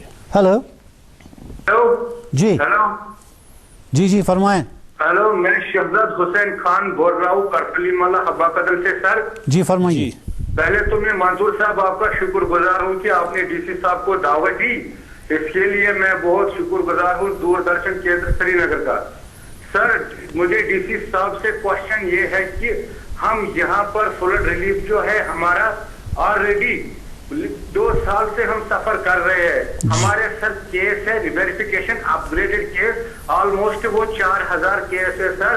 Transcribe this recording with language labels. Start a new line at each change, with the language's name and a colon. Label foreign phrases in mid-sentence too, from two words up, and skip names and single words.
Urdu: ہلو جی جی جی فرمائیں. ہلو, میں شہزاد حسین خان بول رہا ہوں کرپلی مالا حبا قدل سے. سر جی فرمائیے. پہلے تو میں منظور صاحب آپ کا شکر گزار ہوں کہ آپ نے DC صاحب کو دعوت دی, اس کے لیے میں بہت شکر گزار ہوں دوردرشن کیندر سری نگر کا. سر مجھے DC صاحب سے کوشچن یہ ہے کہ ہم یہاں پر
English: flood relief
Urdu: جو ہے ہمارا آلریڈی 2 سال سے ہم سفر کر رہے ہیں. ہمارے سر کیس ہے
English: reverification upgraded case,
Urdu: آلموسٹ وہ 4000 کیس ہے سر.